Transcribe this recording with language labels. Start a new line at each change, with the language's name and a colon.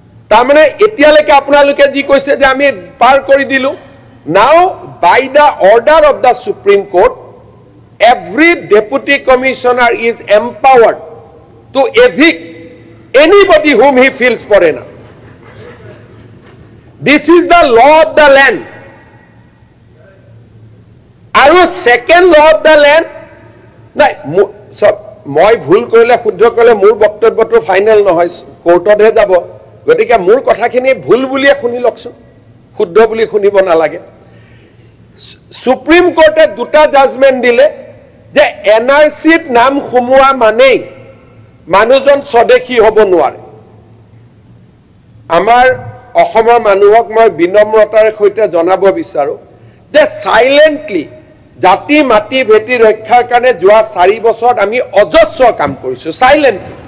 Assamese: তাৰমানে এতিয়ালৈকে আপোনালোকে যি কৈছে যে আমি পাৰ কৰি দিলো,
English: now by the order of the Supreme Court, every deputy commissioner is empowered to evict anybody whom he feels foreigner. This is the law of the land.
Assamese: আৰু
English: second law of the land
Assamese: নাই, মই ভুল কৰিলে শুদ্ধ কৰিলে মোৰ বক্তব্যটো final নহয়, কোৰ্টতহে যাব। গতিকে মোৰ কথাখিনি ভুল বুলিয়ে শুনি লওকচোন, শুদ্ধ বুলি শুনিব নালাগে। সুপ্ৰিম কোৰ্টে দুটা জাজমেণ্ট দিলে যে NRCত নাম সোমোৱা মানেই মানুহজন স্বদেশী হ'ব নোৱাৰে। আমাৰ অসমৰ মানুহক মই বিনম্ৰতাৰে সৈতে জনাব বিচাৰো যে সাইলেন্টলি জাতি মাটি ভেটি ৰক্ষাৰ কাৰণে যোৱা 4 বছৰত আমি অজস্ৰ কাম কৰিছো সাইলেন্ট।